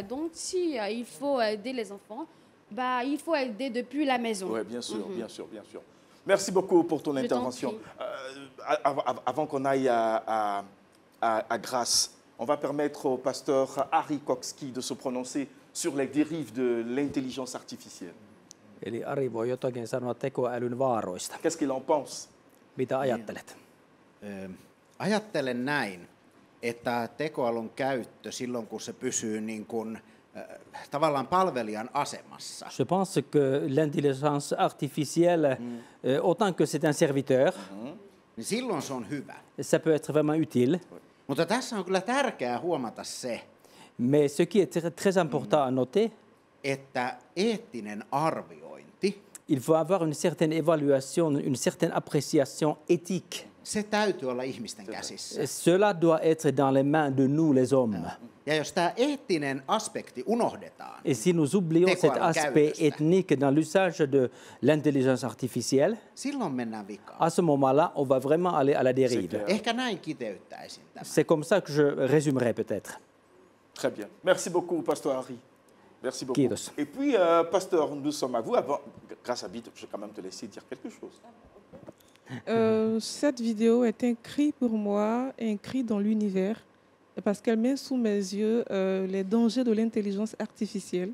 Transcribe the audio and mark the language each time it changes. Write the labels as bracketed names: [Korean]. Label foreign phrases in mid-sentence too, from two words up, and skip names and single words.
[French] Donc, si il faut aider les enfants, bah, il faut aider depuis la maison. Oui, bien sûr, bien sûr, bien sûr. Merci beaucoup pour ton intervention. Avant qu'on aille à Grasse, on va permettre au pasteur Ari Kokski de se prononcer sur les dérives de l'intelligence artificielle. [Finnish] Eli Ari voi jotakin sanoa tekoälyn vaaroista. [French] Qu'est-ce qu'il en pense? [Finnish] Mitä ajattelet? Ajattelen näin, että tekoälyn käyttö silloin, kun se pysyy niin kuin, tavallaan palvelijan asemassa. [French] Je pense que l'intelligence artificielle, autant que c'est un serviteur, [Finnish] Niin silloin se on hyvä. [French] ça peut être vraiment utile. [Finnish] Mutta tässä on kyllä tärkeää huomata se, [French] Mais ce qui est très important à noter, [Finnish] että eettinen arviointi, [French] il faut avoir une certaine évaluation, une certaine appréciation éthique. [Finnish] se täytyy olla ihmisten käsissä. [French] Cela doit être dans les mains de nous, les hommes. [Finnish] Ja jos tämä eettinen aspekti unohdetaan, [French] Et si nous oublions cet aspect ethnique dans l'usage de l'intelligence artificielle, [Finnish] silloin mennään vikaan. [French] à ce moment-là, on va vraiment aller à la dérive. [Finnish] Ehkä näin kiteyttäisin tämän. [French] C'est comme ça que je résumerai peut-être. Très bien. Merci beaucoup, pasteur Ari. Merci beaucoup. [Finnish] Kiitos. [French] Et puis, pasteur, nous sommes à vous. Avant, grâce à Vite, je vais quand même te laisser dire quelque chose. Cette vidéo est un cri pour moi, un cri dans l'univers, parce qu'elle met sous mes yeux les dangers de l'intelligence artificielle.